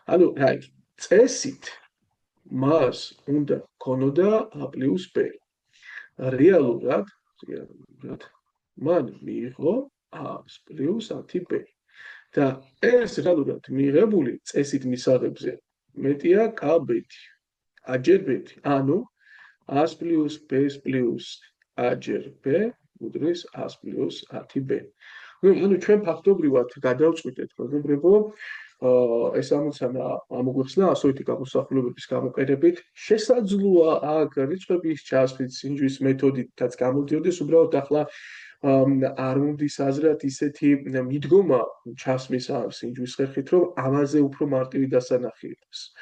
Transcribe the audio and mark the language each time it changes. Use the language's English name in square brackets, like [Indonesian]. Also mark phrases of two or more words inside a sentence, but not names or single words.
[Georgian] ანუ რა იგი, წესით მას უნდა ქონოდა a + b. რეალურად მან მიიღო a + 10b. და ეს რეალურად მიღებული წესით მისაღებზე მეტია k-ბეთი. a ჯერ b-ი. ანუ a + b + a ჯერ b უდრის a + 10b. ანუ ჩვენ ფაქტობრივად გადავწყვიტეთ, მეგობრებო, ეს ამოცანა ამოგვეხსნა ასოითი გამოსახულებების გამოყენებით. შესაძლოა აქ რიცხვების ჩასვით სინჯვის მეთოდითაც გამოდიოდეს, უბრალოდ ახლა არ მომდის აზრად ისეთი მიდგომა ჩასმის სინჯვის ხერხით, რომ ამაზე უფრო მარტივი დასანახი იყოს.